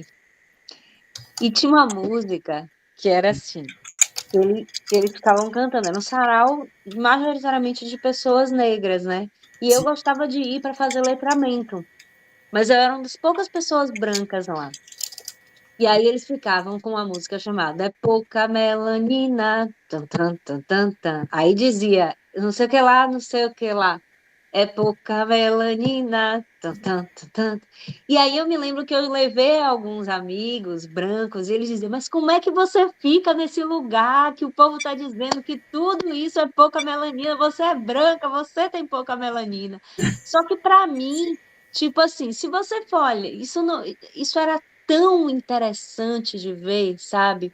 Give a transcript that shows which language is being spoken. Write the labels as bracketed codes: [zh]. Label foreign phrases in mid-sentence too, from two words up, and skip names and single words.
[pt] E tinha uma música que era assim, eles ficavam cantando, era um sarau majoritariamente de pessoas negras, né? E eu gostava de ir para fazer letramento, mas eu era uma das poucas pessoas brancas lá. E aí eles ficavam com uma música chamada É Pouca Melanina, tan, tan, tan, tan, tan. Aí dizia, não sei o que lá, não sei o que lá. É pouca melanina. Tan, tan, tan, tan. E aí eu me lembro que eu levei alguns amigos brancos e eles diziam, mas como é que você fica nesse lugar que o povo está dizendo que tudo isso é pouca melanina? Você é branca, você tem pouca melanina. Só que para mim, tipo assim, se você for, olha, isso era tão interessante de ver, sabe?